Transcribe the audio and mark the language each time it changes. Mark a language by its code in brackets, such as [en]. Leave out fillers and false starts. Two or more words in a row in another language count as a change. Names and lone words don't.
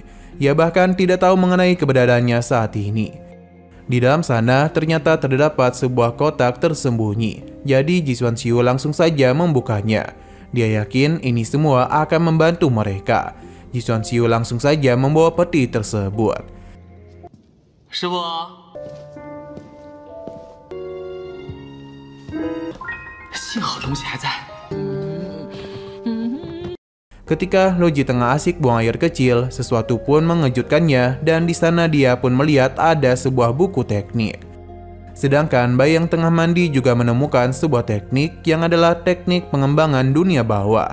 [id] Ia bahkan tidak tahu mengenai keberadaannya saat ini. Di dalam sana ternyata terdapat sebuah kotak tersembunyi. Jadi Ji Chuan Xiu langsung saja membukanya. Dia yakin ini semua akan membantu mereka. Ji Chuan Xiu langsung saja membawa peti tersebut. [zh] 师傅，幸好东西还在。 [id] Ketika Loji tengah asik buang air kecil, sesuatu pun mengejutkannya dan di sana dia pun melihat ada sebuah buku teknik. Sedangkan Bai yang tengah mandi juga menemukan sebuah teknik yang adalah teknik pengembangan dunia bawah.